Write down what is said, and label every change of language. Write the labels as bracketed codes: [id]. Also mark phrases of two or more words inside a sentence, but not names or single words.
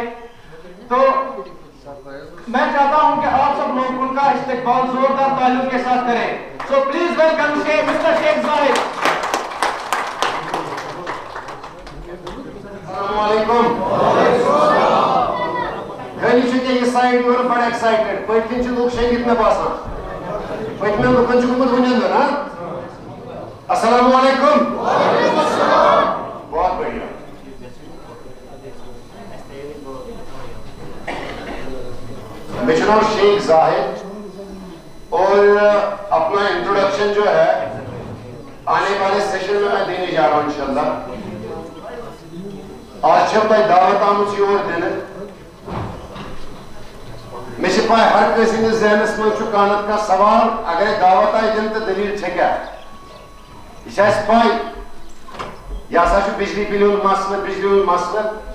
[ur] تو میں چاہتا ہوں کہ آپ سب لوگ ان کا استقبال زوردار تعلق کے ساتھ کریں. [en] So please welcome Mister Sheikh Zahid. [ar] السلام علیکم. [ks] گلی چھُ یہ سائڈ یور بڑا ایکسائٹڈ, پٔتۍ کِنۍ چھِ لُکھ شٔنگِتھ مےٚ باسان, پٔتمٮ۪ن لُکن چھُ گوٚمُت وٕنٮ۪نٛدُر. [ur] ہاں, [ar] السلام علیکم. [ur] بہت بڑھیا. میں [ks] چھُ ناو [ur] شیخ زاہد اور اپنا انٹروڈکشن جو ہے آنے والے سیشن میں دینے جا رہا ہوں انشاءاللہ. [ks] آج چھو تۄہہِ دعوت آمٕژ یور دِنہٕ. مےٚ چھِ پاے ہر کٲنٛسہِ ہٕنٛدِس ذہنس منٛز چھُ کانٛہہ نتہٕ کانٛہہ سوال, اگرے دعوت آیہِ دِنہٕ تہٕ دٔلیٖل چھےٚ کیٛاہ. یہِ چھِ اَسہِ پاے یہِ ہسا چھُ بجلی بِلہِ ہُنٛد مسلہٕ.